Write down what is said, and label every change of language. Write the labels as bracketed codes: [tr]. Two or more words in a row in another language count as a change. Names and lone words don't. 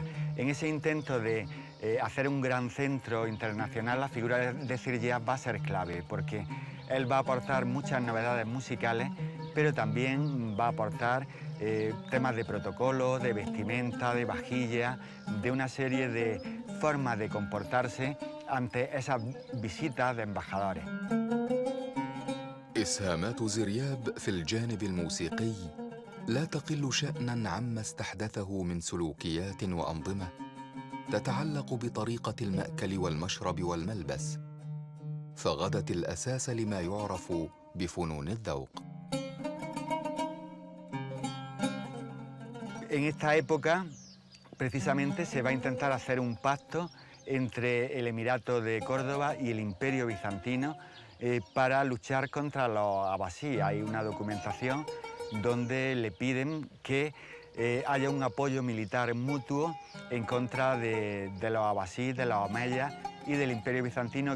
[es] En ese intento de hacer un gran centro internacional, la figura de Ziryab va a ser clave, porque él va a aportar muchas novedades musicales, pero también va a aportar temas de protocolo, de vestimenta, de vajilla, de una serie de formas de comportarse ante esas visitas de embajadores. [ar] إسهامات زرياب في الجانب الموسيقي لا تقل شأناً عما استحدثه من سلوكيات وأنظمة تتعلق بطريقة المأكل والمشرب والملبس، فغدت الأساس لما يعرف بفنون الذوق. [es] En esta época, precisamente, se va a intentar hacer un pacto entre el Emirato de Córdoba y el Imperio Bizantino para luchar contra los abasíes. Hay una documentación donde le piden que haya un apoyo militar mutuo en contra de los abasíes, de los omeyas y del Imperio Bizantino.